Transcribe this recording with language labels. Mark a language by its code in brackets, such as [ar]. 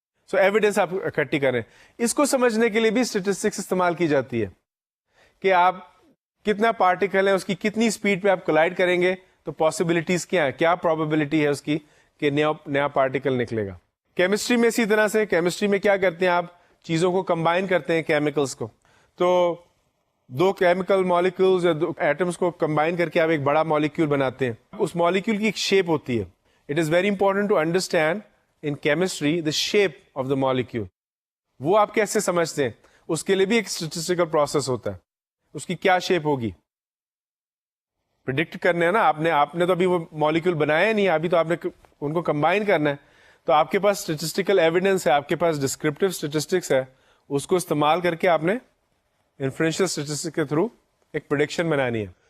[ur] سو evidence آپ اکٹھی کریں. اس کو سمجھنے کے لیے بھی اسٹیٹسٹکس استعمال کی جاتی ہے کہ آپ کتنا پارٹیکل ہے, اس کی کتنی اسپیڈ پہ آپ کولائڈ کریں گے تو پاسبلٹیز کیا ہے, کیا پروبیبلٹی ہے اس کی کہ نیا پارٹیکل نکلے گا. کیمسٹری میں اسی طرح سے, کیمسٹری میں کیا کرتے ہیں آپ چیزوں کو کمبائن کرتے ہیں, کیمیکلس کو. تو دو کیمیکل مالیکولز یا دو ایٹمس کو کمبائن کر کے آپ ایک بڑا مالیکول بناتے ہیں. اس مالیکول کی ایک شیپ ہوتی ہے. [en] It is very important to understand in chemistry the shape of the molecule. [ur] وہ آپ کیسے سمجھتے ہیں؟ اس کے لیے بھی ایک اسٹیٹسٹیکل پروسیس ہوتا ہے. اس کی کیا شیپ ہوگی پریڈکٹ کرنے ہے نا. آپ نے تو ابھی وہ مالیکول بنایا نہیں, ابھی تو آپ نے ان کو کمبائن کرنا ہے. تو آپ کے پاس اسٹیٹسٹیکل ایویڈنس ہے, آپ کے پاس ڈسکرپٹیو اسٹیٹسٹکس ہے, اس کو استعمال کر کے آپ نے انفرینشیل اسٹیٹسٹکس کے تھرو ایک پریڈکشن بنانی ہے.